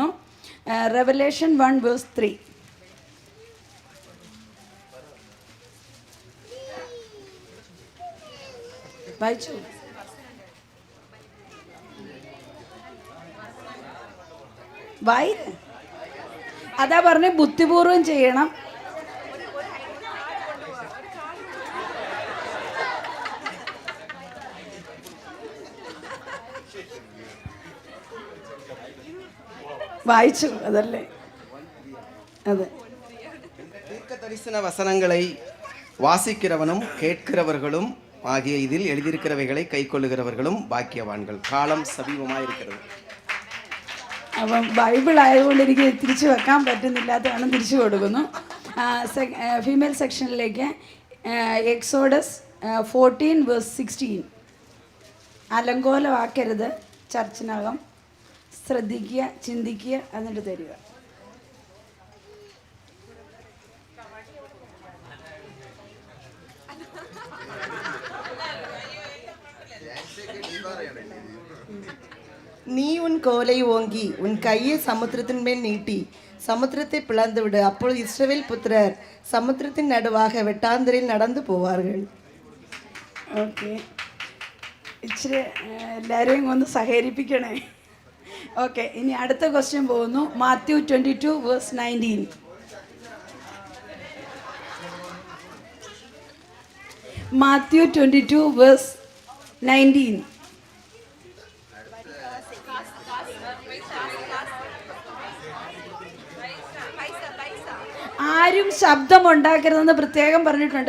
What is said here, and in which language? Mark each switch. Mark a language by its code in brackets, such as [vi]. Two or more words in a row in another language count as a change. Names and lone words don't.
[ml] റെവലേഷൻ 1 വേഴ്സ് 3 വായിച്ചു. അതാ പറഞ്ഞ ബുദ്ധിപൂർവം ചെയ്യണം. വായിച്ചു അതല്ല അത് [ta] தீர்க்க தரிசன வசனங்களை வாசிக்கிறவனும் கேட்கிறவர்களும் ஆகிய இதில் எழுதியிருக்கிறவைகளை கைக்கொள்ளுகிறவர்களும் பாக்கியவான்கள். காலம் சமீபமாயிருக்கிறது. [ml] അപ്പം ബൈബിൾ ആയതുകൊണ്ട് എനിക്ക് തിരിച്ചു വെക്കാൻ പറ്റുന്നില്ലാത്തതാണ് തിരിച്ചു കൊടുക്കുന്നു. ഫീമെയിൽ സെക്ഷനിലേക്ക് എക്സോഡസ് 14 വേഴ്സ് 16 അലങ്കോലമാക്കരുത്. ചർച്ചിനകം ശ്രദ്ധിക്കുക, ചിന്തിക്കുക, എന്നിട്ട് തരിക. [ta] நீ உன் கோலை ஓங்கி உன் கையை சமுத்திரத்தின் மேல் நீட்டி சமுத்திரத்தை பிளந்து விடு. அப்பொழுது இஸ்ரவேல் புத்திரர் சமுத்திரத்தின் நடுவாக வெட்டாந்தரையில் நடந்து போவார்கள். [ml] ഓക്കെ, ഇച്ചിരി എല്ലാവരെയും ഒന്ന് സഹകരിപ്പിക്കണേ. ഓക്കെ, ഇനി അടുത്ത ക്വസ്റ്റ്യൻ പോകുന്നു. മാത്യു 22 വേഴ്സ് 19 മാത്യു 22 വേഴ്സ് 19 ആരും ശബ്ദം ഉണ്ടാക്കരുതെന്ന് പ്രത്യേകം പറഞ്ഞിട്ടുണ്ട്.